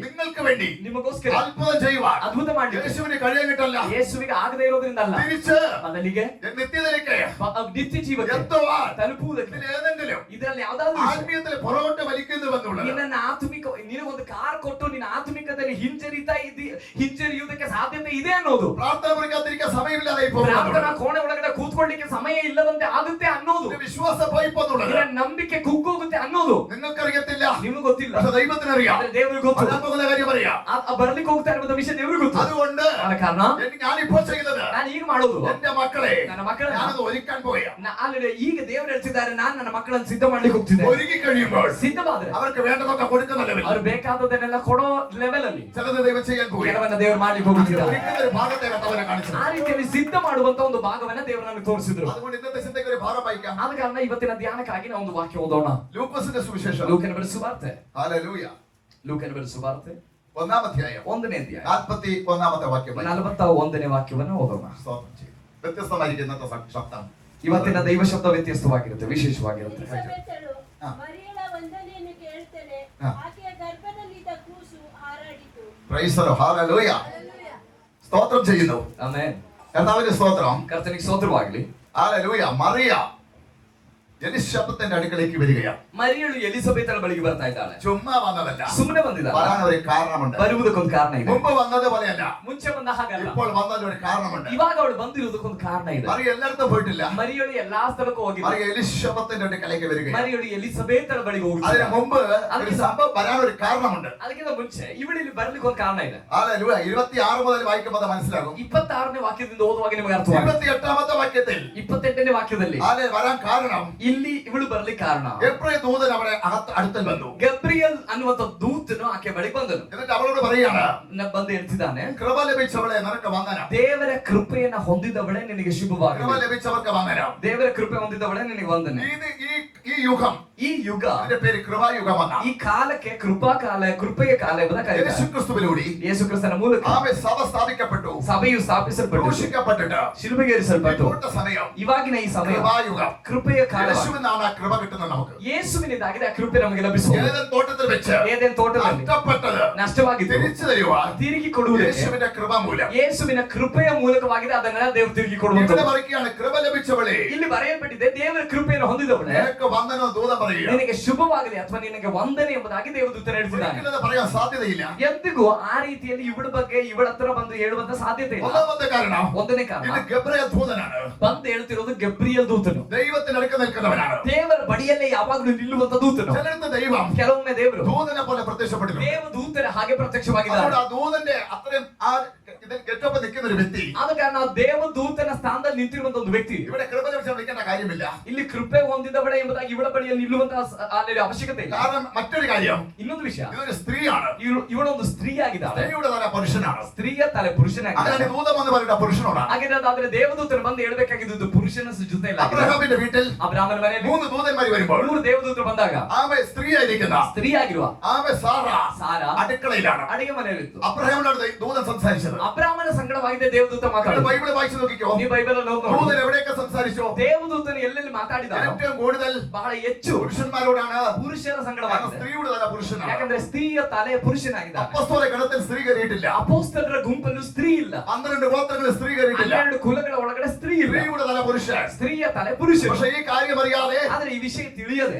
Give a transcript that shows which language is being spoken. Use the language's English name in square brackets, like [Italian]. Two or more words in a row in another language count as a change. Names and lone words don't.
[Malayalam] നിങ്ങൾക്ക് വേണ്ടി [Kannada] ನಿಮಗೋಸ್ಕರ [Malayalam] അത്ഭുതം ചെയ്യുവാൻ [Kannada] ಅದ್ಭುತ ಮಾಡ್ಲಿಕ್ಕೆ [Malayalam] യേശുവിന് കഴിയാനിട്ടല്ല, [Kannada] ಯೇಸುವಿಗೆ ಆಗದೆ ಇರೋದ್ರಿಂದ ಅಲ್ಲ, [Malayalam] തിരിച്ച് [Kannada] ಬದಲಿಗೆ [Malayalam] നിത്യത്തിലേക്ക് [Kannada] ನಿತ್ಯ ಜೀವಕ್ಕೆ [Malayalam] എത്തുവാൻ [Kannada] ತಲುಪುವುದಕ್ಕೆ [Malayalam] ഇതിൽ ഏതെങ്കിലും [Kannada] ಇದರಲ್ಲಿ ಯಾವ್ದಾದ್ರು ವಿಷಯ [Malayalam] ആത്മീയത്തിൽ പുറകോട്ട് വലിക്കുന്നുവെന്നുള്ളത് [Kannada] ನಿನ್ನ ಆತ್ಮಿಕ ನಿನಗೊಂದು ಕಾರ್ ಕೊಟ್ಟು ನಿನ್ನ ಆತ್ಮಿಕದಲ್ಲಿ ಹಿಂಜರಿಯುವುದಕ್ಕೆ ಸಾಧ್ಯತೆ ಇದೆ ಅನ್ನೋದು, [Malayalam] പ്രാർത്ഥന മുറിക്കാതിരിക്കാൻ സമയമില്ലാതെ [Kannada] ಪ್ರಾರ್ಥನಾ ಕೋಣೆ ಒಳಗಡೆ ಕೂತ್ಕೊಳ್ಳಿಕ್ಕೆ ಸಮಯ ಇಲ್ಲದಂತೆ ಆಗುತ್ತೆ ಅನ್ನೋದು, [Malayalam] വിശ്വാസ പോയിപ്പോന്നുള്ളത് [Kannada] ನಿನ್ನ ನಂಬಿಕೆ ಕುಗ್ಗೋಗುತ್ತೆ ಅನ್ನೋದು [Malayalam] നിങ്ങൾക്കറിയത്തില്ല, [Kannada] ನಿಮಗೆ ಗೊತ್ತಿಲ್ಲ, [Malayalam] പക്ഷെ ദൈവത്തിനറിയാം. [Kannada] ಆದ್ರೆ ದೇವರಿಗೆ ಗೊತ್ತು. [Malayalam] വരാൻ പോകുന്ന കാര്യം അറിയാം. [Kannada] ಬರ್ಲಿಕ್ಕೆ ಹೋಗ್ತಾ ಇರುವಂತ ವಿಷಯ ದೇವರಿಗೆ ಗೊತ್ತು. [Malayalam] അതുകൊണ്ട് [Kannada] ಆದ ಕಾರಣ [Malayalam] ഞാനിപ്പോൾ ചെയ്യുന്നത് [Kannada] ನಾನು ಈಗ ಮಾಡೋದು, [Malayalam] എന്റെ മക്കളെ [Kannada] ನನ್ನ ಮಕ್ಕಳನ್ನ [Malayalam] ഞാനത് ഒരുക്കാൻ പോയാ. [Kannada] ಅಲ್ಲಿ ಈಗ ದೇವರು ಹೇಳ್ತಿದ್ದಾರೆ, ನಾನು ನನ್ನ ಮಕ್ಕಳನ್ನು ಸಿದ್ಧ ಮಾಡ್ಲಿಕ್ಕೆ ಹೋಗ್ತಿದ್ದೆ. [Malayalam] ഒരുക്കി കഴിയുമ്പോൾ [Kannada] ಸಿದ್ಧವಾದ್ರೆ [Malayalam] അവർക്ക് വേണ്ടതൊക്കെ കൊടുക്കുന്ന ലെവലിൽ [Kannada] ಅವ್ರು ಬೇಕಾದದನ್ನೆಲ್ಲ ಕೊಡೋ ಲೆವೆಲ್ ಅಲ್ಲಿ [Malayalam] ചിലത് ദൈവം ചെയ്യാൻ പോയി. [Kannada] ಕೆಲವನ್ನ ದೇವರು ಮಾಡ್ಲಿಕ್ಕೆ ಹೋಗುತ್ತಿದ್ದಾರೆ. [Malayalam] ഒരുക്കുന്ന ഒരു ഭാഗത്തെ കർത്താവിനെ കാണിച്ചു. [Kannada] ಆ ರೀತಿಯಲ್ಲಿ ಸಿದ್ಧ ಮಾಡುವಂತ ಒಂದು ಭಾಗವನ್ನ ದೇವರು ನನಗೆ ತೋರಿಸಿದ್ರು. [Malayalam] അതുകൊണ്ട് ഇന്നത്തെ ചിന്തയ്ക്ക് ഒരു ഭാഗം വായിക്കാം. [Kannada] ಆದ ಕಾರಣ ಇವತ್ತಿನ ಧ್ಯಾನಕ್ಕಾಗಿ ನಾವು ಒಂದು ವಾಕ್ಯ ಓದೋಣ. [Malayalam] ലൂക്കോസിന്റെ സുവിശേഷം, [Kannada] ಲೂಕನ ಬರೆದ ಸುವಾರ್ತೆ, [Malayalam] ഹല്ലേലൂയ, [Kannada] ಲೂಕನ ಬರೆದ ಸುವಾರ್ತೆ [Malayalam] 1-ാം അധ്യായം [Kannada] 1ನೇ ಅಧ್ಯಾಯ [Malayalam] 41-ാമത്തെ വാക്യം വായിക്കാം. [Kannada] 41ನೇ ವಾಕ್ಯವನ್ನು ಓದೋಣ. [Malayalam] സ്തോത്രം ചെയ്യും. വ്യത്യസ്തമായിരിക്കും ഇന്നത്തെ ശബ്ദം. [Kannada] ಇವತ್ತಿನ ದೈವ ಶಬ್ದ ವ್ಯತ್ಯಸ್ತವಾಗಿರುತ್ತೆ, ವಿಶೇಷವಾಗಿರುತ್ತೆ. ಎಲಿಸಬೆತಳು ಹಾ. ಮರಿಯಳ ವಂದನೆಯನ್ನು ಕೇಳುತ್ತಲೇ ಹಾ. ಆಕೆಯ ಗರ್ಭದಲ್ಲಿದ್ದ ಕೂಸು ಹಾರಾಡಿತು. [English] Praise the Lord, [Malayalam] ഹല്ലേലൂയ. സ്തോത്രം ചെയ്യുന്നു. [Kannada] ಆಮೆನ್. [Malayalam] കർത്താവിന്റെ സ്തോത്രം. [Kannada] ಕರ್ತನಿಗೆ ಸ್ತೋತ್ರವಾಗಲಿ. [Malayalam] ഹല്ലേലൂയ. മറിയ എലിശബത്തിന്റെ അടുക്കലേക്ക് വരികയാണ്. [Kannada] ಮರಿಯಳು ಎಲಿಸಬೆತಳ ಬಳಿಗೆ ಬರ್ತಾ ಇದ್ದಾಳೆ. [Malayalam] ചുമ്മാ വന്നതല്ല, [Kannada] ಸುಮ್ಮನೆ ಬಂದಿದ್ದಾಳೆ. [Malayalam] വരാൻ ഒരു കാരണമുണ്ട്. [Kannada] ಬರುವುದಕ್ಕೊಂದು ಕಾರಣ ಇದೆ. [Malayalam] മുമ്പ് വന്നത് പോലെയല്ല, [Kannada] ಮುಂಚೆ ಬಂದ ಹಾಗಲ್ಲ, [Malayalam] ഇപ്പോൾ വന്നതിന് ഒരു കാരണമുണ്ട്. [Kannada] ಇವಾಗ ಅವಳು ಬಂದಿರೋದಕ್ಕೊಂದು ಕಾರಣ ಇದೆ. [Malayalam] മറിയ എല്ലായിടത്തും പോയിട്ടില്ല. [Kannada] ಮರಿಯಳು ಎಲ್ಲಾ ಸ್ಥಳಕ್ಕೂ ಹೋಗಿಲ್ಲ. [Malayalam] മറിയ എലിശബത്തിന്റെ അടുക്കലേക്ക് വരികയാണ്. [Kannada] ಮರಿಯಳು ಎಲಿಸಬೆತಳ ಬಳಿಗೆ [Malayalam] അതിന് [Kannada] ಹೋಗಿದ್ದಾಳೆ. [Malayalam] മുമ്പ് ഒരു സംഭവം വരാൻ ഒരു കാരണമുണ്ട്. [Kannada] ಅದಕ್ಕಿಂತ ಮುಂಚೆ ಇವಳಿಲ್ಲಿ ಬರ್ಲಿಕ್ಕೆ ಒಂದು ಕಾರಣ ಇದೆ. [Malayalam] ഹല്ലേലൂയ. 26 മുതൽ വായിക്കുമ്പോൾ അത് മനസ്സിലാകും. [Kannada] 26ನೇ ವಾಕ್ಯದಿಂದ ಓದುವಾಗ ನಿಮಗೆ ಅರ್ಥವಾಗುತ್ತೆ. [Malayalam] 28-ാമത്തെ വാക്യത്തിൽ [Kannada] 28ನೇ ವಾಕ್ಯದಲ್ಲಿ [Malayalam] വരാൻ കാരണം [Kannada] ಈ ಇಲ್ಲಿ ಇವಳು ಬರ್ಲಿಕ್ಕೆ ಕಾರಣ [Malayalam] ഗബ്രിയേൽ ദൂതൻ അവളെ അടുത്തൽ വന്നു. [Kannada] ಗಬ್ರಿಯಲ್ ಅನ್ನುವಂತ ದೂತನು ಆಕೆ ಬಳಿ ಬಂದನು. [Malayalam] എന്നിട്ട് അവളോട് പറയാണ്, [Kannada] ಬಂದು ಹೇಳ್ತಿದ್ದಾನೆ, [Malayalam] കൃപ ലഭിച്ചവളെ നിനക്ക് വന്ദനം. [Kannada] ದೇವರ ಕೃಪೆಯನ್ನ ಹೊಂದಿದವಳೆ ನಿನಗೆ [Malayalam] കൃപ [Kannada] ಶುಭವಾಗಲಿ. [Malayalam] ലഭിച്ചവർക്ക് വന്ദനം. [Kannada] ದೇವರ ಕೃಪೆ ಹೊಂದಿದವಳೆ ನಿನಗೆ ವಂದನೆ. [Malayalam] ഈ യുഗം, [Kannada] ಈ ಯುಗ, [Malayalam] ഇതിന്റെ പേര് കൃപായുഗമെന്ന, [Kannada] ಈ ಕಾಲಕ್ಕೆ ಕೃಪಾ ಕಾಲ, ಕೃಪೆಯ ಕಾಲ ಎಂಬುದ ಕರೀತಾರೆ. [Malayalam] യേശുക്രിസ്തുവിലൂടെ [Kannada] ಯೇಸು ಕ್ರಿಸ್ತನ ಮೂಲಕ [Malayalam] ആമേൻ സഭ സ്ഥാപിക്കപ്പെട്ടു, [Kannada] ಸಭೆಯು ಸ್ಥಾಪಿಸಲ್ಪಟ್ಟು [Malayalam] ക്രൂശിക്കപ്പെട്ടിട്ട് [Kannada] ಶಿಲುಬೆಗೇರಿಸಲ್ಪಟ್ಟು [Malayalam] ഇപ്പോഴത്തെ സമയം [Kannada] ಇವಾಗಿನ ಈ ಸಮಯ [Malayalam] കൃപായുഗം. [Kannada] ಕೃಪೆಯ ಕಾಲ. [Malayalam] യേശുവിനാണ് ആ കൃപ കിട്ടുന്നത് നമുക്ക്. [Kannada] ಯೇಸುವಿನಿಂದಾಗಿದೆ ಆ ಕೃಪೆ ನಮಗೆ ಲಭಿಸುವುದು. [Malayalam] ഏദൻ തോട്ടത്തിൽ വെച്ച് [Kannada] ಏದೆನ್ ತೋಟದಲ್ಲಿ [Malayalam] നഷ്ടപ്പെട്ടത് [Kannada] ನಷ್ಟವಾಗಿದ್ದು [Malayalam] തിരിച്ചു തരുവാൻ [Kannada] ತಿರುಗಿ ಕೊಡುವುದಕ್ಕೆ [Malayalam] യേശുവിന്റെ ಕೃപ ಮೂಲ. [Kannada] ಯೇಸುವಿನ ಕೃಪೆಯ ಮೂಲಕವಾಗಿದೆ ಅದನ್ನೆಲ್ಲ ದೇವರು ತಿರುಗಿ [Malayalam] ഇവിടെ [Kannada] ಕೊಡುವುದು. [Malayalam] പറയുകയാണ്, ಕೃപ ലഭിച്ചവളെ [Kannada] ಇಲ್ಲಿ ಬರೆಯಲ್ಪಟ್ಟಿದೆ, ದೇವರ ಕೃಪೆಯನ್ನು ಹೊಂದಿದವಳೆ [Malayalam] നിനക്ക് വന്ദനം ദൂതൻ പറയുക. [Kannada] ನಿನಗೆ ಶುಭವಾಗಲಿ ಅಥವಾ ನಿನಗೆ ವಂದನೆ ಎಂಬುದಾಗಿ ದೇವದೂತನು ಹೇಳ್ತಿದ್ದಾನೆ. [Malayalam] ഒരിക്കലും പറയാൻ സാധ്യതയില്ല. [Kannada] ಎಂದಿಗೂ ಆ ರೀತಿಯಲ್ಲಿ ಇವಳ ಬಗ್ಗೆ ಇವಳ ಹತ್ರ ಬಂದು ಹೇಳುವಂತ ಸಾಧ್ಯತೆ ಇಲ್ಲ. [Malayalam] ഒന്നാമത്തെ കാരണം, [Kannada] ಒಂದನೇ ಕಾರಣ, [Malayalam] ഇത് ഗബ്രിയേൽ ദൂതനാണ്. [Kannada] ಬಂದು ಹೇಳ್ತಿರೋದು ಗಬ್ರಿಯಲ್ ದೂತನು, [Malayalam] ദൈവത്തിനടുക്ക് നിൽക്കുന്നവനാണ്. [Kannada] ದೇವರ ಬಳಿಯಲ್ಲೇ ಯಾವಾಗಲೂ ನಿಲ್ಲುವಂತ ದೂತನು. [Malayalam] ചിലടത്ത് ദൈവം [Kannada] ಕೆಲವೊಮ್ಮೆ ದೇವರು [Malayalam] ദൂതനെ പോലെ പ്രത്യക്ഷപ്പെട്ടിട്ടുണ്ട്. [Kannada] ದೇವದೂತರ ಹಾಗೆ ಪ್ರತ್ಯಕ್ಷವಾಗಿದ್ದಾರೆ. [Malayalam] അതുകൊണ്ട് ആ ദൂതന്റെ അത്രയും ആ ഇതിൽ ഗെറ്റപ്പ് നിൽക്കുന്ന ഒരു വ്യക്തി, [Kannada] ಆದ ಕಾರಣ ಆ ದೇವದೂತನ ಸ್ಥಾನದಲ್ಲಿ ನಿಂತಿರುವಂತ ಒಂದು ವ್ಯಕ್ತಿ [Malayalam] ഇവിടെ ಕೃപ ലഭിച്ച വിളിക്കേണ്ട കാര്യമില്ല. [Kannada] ಇಲ್ಲಿ ಕೃಪೆ ಹೊಂದಿದವಳೆ ಎಂಬುದಾಗಿ ಇವಳ ಬಳಿಯಲ್ಲಿ ನಿಲ್ಲುವಂತಹ ಅಲ್ಲಿ ಅವಶ್ಯಕತೆ ಇಲ್ಲ. [Malayalam] കാരണം മറ്റൊരു കാര്യം, [Kannada] ಇನ್ನೊಂದು ವಿಷಯ, [Malayalam] ഇതൊരു സ്ത്രീയാണ്. [Kannada] ಇವಳೊಂದು ಸ್ತ್ರೀ ಆಗಿದ್ದಾಳೆ. [Malayalam] സ്ത്രീയുടെ തല പുരുഷനാണ്. [Kannada] ಸ್ತ್ರೀಯ ತಲೆ ಪುರುಷನಾಗಿದ್ದಾಳೆ. [Malayalam] അങ്ങനെ ദൂതം വന്ന് പറയുന്ന പുരുഷനോടാണ്. [Kannada] ಹಾಗಿರೋದಾದ್ರೆ ದೇವದೂತರು ಬಂದು ಹೇಳ್ಬೇಕಾಗಿದ್ದು ಪುರುಷನ ಜೊತೆ ಇಲ್ಲ. [Malayalam] അബ്രഹാമിന്റെ വീട്ടിൽ [Kannada] ಅಬ್ರಾಹ್ಮನ ಮನೆಯಲ್ಲಿ [Malayalam] 3 ദൂതന്മാർ വരുമ്പോൾ [Kannada] 3 ದೇವದೂತರು ಬಂದಾಗ [Malayalam] ആമേ സ്ത്രീയായിരിക്കുന്ന [Kannada] ಸ್ತ್ರೀ ಆಗಿರುವ [Malayalam] ആമേ സാറാ [Kannada] ಸಾರಾ [Malayalam] അടുക്കളയിലാണ്. [Kannada] ಅಡಿಗೆ ಮನೆಯಲ್ಲಿತ್ತು. [Malayalam] അബ്രഹാമിനോട് ദൂതൻ സംസാരിച്ചത്. [Kannada] ಅಬ್ರಾಹ್ಮನ ಸಂಗಡವಾಗಿದೆ ದೇವದೂತ ಮಾತಾಡಿದ. [Malayalam] ബൈബിൾ വായിച്ചു നോക്കിക്കോ. [Kannada] ನೀವು ಬೈಬಲ್ ಅನ್ನು ಓದಿ [Malayalam] ദൂതൻ [Kannada] ನೋಡಿ. [Malayalam] എവിടെയൊക്കെ സംസാരിച്ചോ? [Kannada] ದೇವದೂತನು ಎಲ್ಲೆಲ್ಲಿ ಮಾತಾಡಿದಾನೋ [Malayalam] ഏറ്റവും കൂടുതൽ [Kannada] ಬಹಳ ಹೆಚ್ಚು [Malayalam] പുരുഷന്മാരോടാണ്. [Kannada] ಪುರುಷರ [Malayalam] കാരണം [Kannada] ಸಂಗಡವಾಗಿದೆ. [Malayalam] സ്ത്രീയുടെ തല പുരുഷനാണ്. [Kannada] ಯಾಕಂದ್ರೆ ಸ್ತ್ರೀಯ ತಲೆ ಪುರುಷನಾಗಿದ್ದಾನೆ. [Malayalam] അപ്പോസ്തല ഗണത്തിൽ സ്ത്രീ കയറിയിട്ടില്ല. [Kannada] ಅಪೊಸ್ತಲರ ಗುಂಪಲ್ಲೂ ಸ್ತ್ರೀ ಇಲ್ಲ. [Malayalam] 12 ഗോത്രങ്ങളിൽ സ്ത്രീ കയറിയിട്ടില്ല. [Kannada] 12 ಕುಲಗಳ ಒಳಗಡೆ ಸ್ತ್ರೀ ಇಲ್ಲ. [Malayalam] സ്ത്രീയുടെ തല പുരുഷൻ. [Kannada] ಸ್ತ್ರೀಯ ತಲೆ ಪುರುಷ. [Malayalam] പക്ഷേ ഈ കാര്യം അറിയാതെ [Kannada] ಆದ್ರೆ ಈ ವಿಷಯ ತಿಳಿಯದೆ